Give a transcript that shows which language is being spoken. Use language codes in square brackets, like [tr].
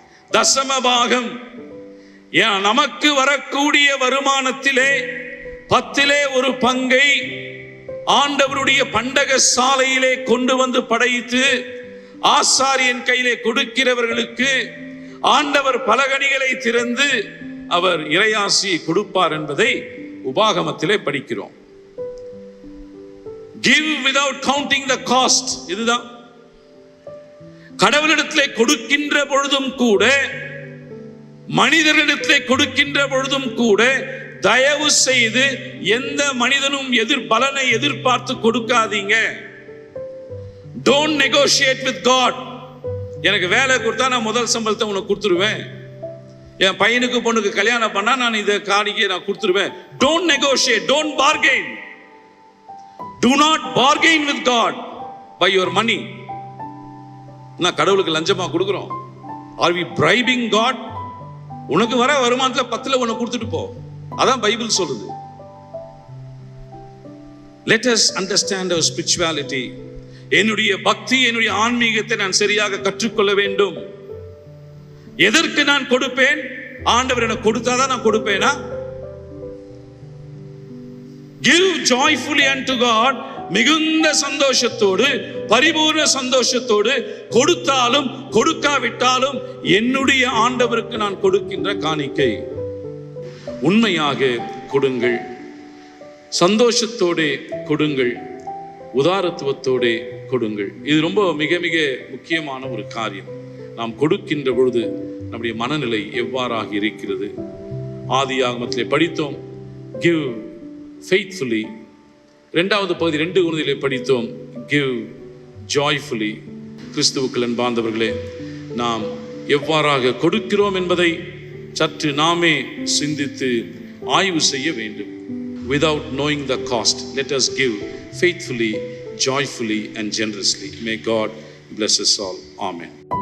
[ta] தசம பாகம், நமக்கு வரக்கூடிய வருமானத்திலே 10 ஒரு பங்கை ஆண்டவருடைய பண்டக சாலையிலே கொண்டு வந்து படைத்து ஆசாரியன் கையிலே கொடுக்கிறவர்களுக்கு ஆண்டவர் பலகணிகளை திறந்து அவர் இறையாசி கொடுப்பார் என்பதை உபாகமத்திலே படிக்கிறோம். [en] Give without counting the cost. [ta] இதுதான் கடவுளிடத்திலே கொடுக்கின்ற பொழுதும் கூட, மனிதர்களிடத்திலே கொடுக்கின்ற பொழுதும் கூட தயவு செய்து எந்த மனிதனும் பலனை எதிர்பார்த்து கொடுக்காதீங்க. [en] Don't negotiate with God. [ta] எனக்கு வேலை கொடுத்தா நான் முதல் சம்பளத்தை உனக்கு கொடுத்துருவேன். என் பையனுக்கு பொண்ணுக்கு கல்யாணம் பண்ணா நான் இதை காணிக்கை நான் கொடுத்துருவேன். [en] Don't negotiate, don't bargain. Do not bargain with God by your money. [ta] நான் கடவுளுக்கு லஞ்சமா கொடுக்கிறோம். [en] Are we bribing God? [ta] உனக்கு வர வருமானத்துல 10 உனக்கு கொடுத்துட்டு போ. அதான் பைபிள் சொல்லுது. [en] Let us understand our spirituality. [ta] என்னுடைய பக்தி, என்னுடைய ஆன்மீகத்தை நான் சரியாக கற்றுக்கொள்ள வேண்டும். எதற்கு நான் கொடுப்பேன்? ஆண்டவர் எனக்கு கொடுத்தாதான் நான் கொடுப்பேனா? [en] Give joyfully unto God. [ta] மிகுந்த சந்தோஷத்தோடு, பரிபூர்ண சந்தோஷத்தோடு, கொடுத்தாலும் கொடுக்காவிட்டாலும் என்னுடைய ஆண்டவருக்கு நான் கொடுக்கின்ற காணிக்கை. உண்மையாக கொடுங்கள், சந்தோஷத்தோடு கொடுங்கள், உதாரத்துவத்தோடு கொடுங்கள். இது ரொம்ப மிக மிக முக்கியமான ஒரு காரியம். நாம் கொடுக்கின்ற பொழுது நம்முடைய மனநிலை எவ்வாறாக இருக்கிறது? ஆதியாகமத்திலே படித்தோம், [en] give faithfully. [ta] 2வது பகுதி 2 குருந்திலே படித்தோம், [en] give joyfully. [ta] கிறிஸ்துவுக்குள் அன்பார்ந்தவர்களே, நாம் எவ்வாறாக கொடுக்கிறோம் என்பதை சற்று நாமே சிந்தித்து ஆய்வு செய்ய வேண்டும். [en] Without knowing the cost, let us give faithfully, joyfully and generously. May God bless us all. Amen.